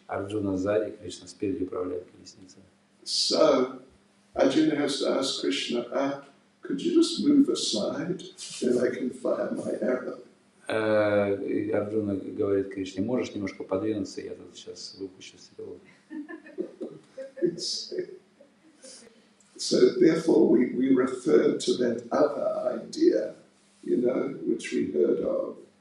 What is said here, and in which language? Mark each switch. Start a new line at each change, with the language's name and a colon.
Russian: Арджуна сзади, Кришна спереди управляет колесницей.
English: So, Arjuna has to ask Krishna, could you just move aside, then I can fire my arrow?
Russian: И Арджуна говорит Кришне, можешь немножко подвинуться, я тут сейчас выпущу стрелу.
English: So therefore we refer to that other idea, you know, which we heard of.